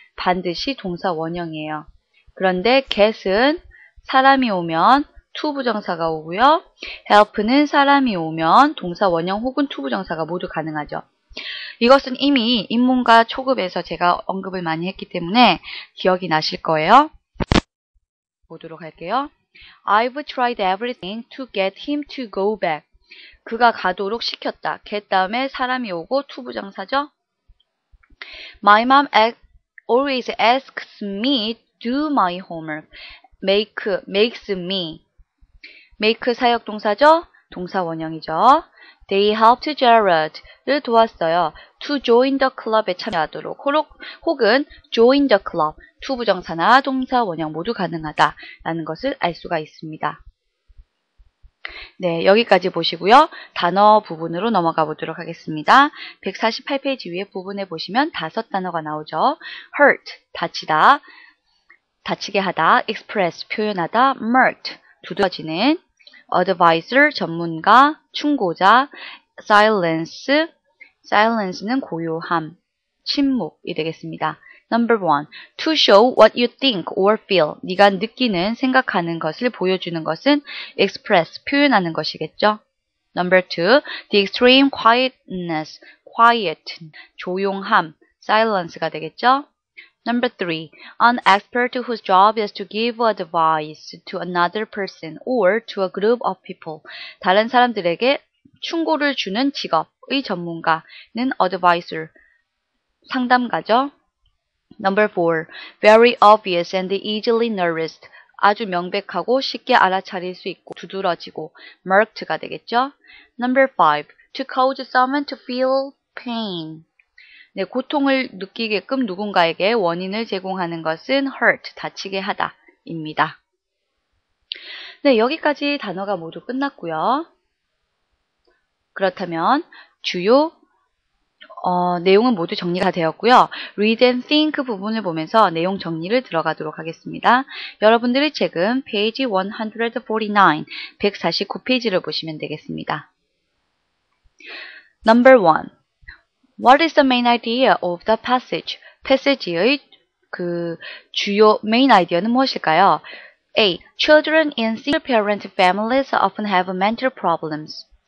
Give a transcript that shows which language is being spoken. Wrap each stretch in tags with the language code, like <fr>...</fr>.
<ko>반드시 동사 원형이에요. 그런데 get은 사람이 오면 투부정사가 오고요. help는 사람이 오면 동사 원형 혹은 투부정사가 모두 가능하죠. 이것은 이미 인문과 초급에서 제가 언급을 많이 했기 때문에 기억이 나실 거예요. 보도록 할게요.</ko> <en>I've tried everything to get him to go back.</en> <ko>그가 가도록 시켰다. get 다음에 사람이 오고 투부정사죠.</ko> <en>My mom always asks me to do my homework. makes me.</en> <ko>make 사역동사죠. 동사 원형이죠.</ko> <en>They helped</en> <ko>Jared를 도왔어요.</ko> <en>To join the club</en> <ko>에 참여하도록 혹은 join the club, 투부정사나 동사 원형 모두 가능하다라는 것을 알 수가 있습니다. 네, 여기까지 보시고요. 단어 부분으로 넘어가 보도록 하겠습니다. 148페이지 위에 부분에 보시면 5단어가 나오죠. hurt, 다치다, 다치게 하다, express, 표현하다, murked, 두드러지는, advisor, 전문가, 충고자, silence, silence는 고요함, 침묵이 되겠습니다.</ko> <en>Number 1. To show what you think or feel.</en> <ko>네가 느끼는, 생각하는 것을 보여주는 것은 express, 표현하는 것이겠죠.</ko> <en>Number 2. The extreme quietness, quiet,</en> <ko>조용함,</ko> <en>silence가 되겠죠. Number 3. An expert whose job is to give advice to another person or to a group of people.</en> <ko>다른 사람들에게 충고를 주는 직업의 전문가는 advisor, 상담가죠.</ko> <en>Number 4. Very obvious and easily noticed.</en> <ko>아주 명백하고 쉽게 알아차릴 수 있고 두드러지고 marked가 되겠죠.</ko> <en>Number 5. To cause someone to feel pain.</en> <ko>네, 고통을 느끼게끔 누군가에게 원인을 제공하는 것은 hurt, 다치게 하다 입니다. 네, 여기까지 단어가 모두 끝났고요. 그렇다면 주요 내용은 모두 정리가 되었고요. Read and think 부분을 보면서 내용 정리를 들어가도록 하겠습니다. 여러분들의 책은 페이지 149, 149페이지를 보시면 되겠습니다.</ko> <en>Number 1. What is the main idea of the passage?</en> <ko>패시지의 그 주요 main idea는 무엇일까요?</ko> <en>A. Children in single-parent families often have mental problems.</en>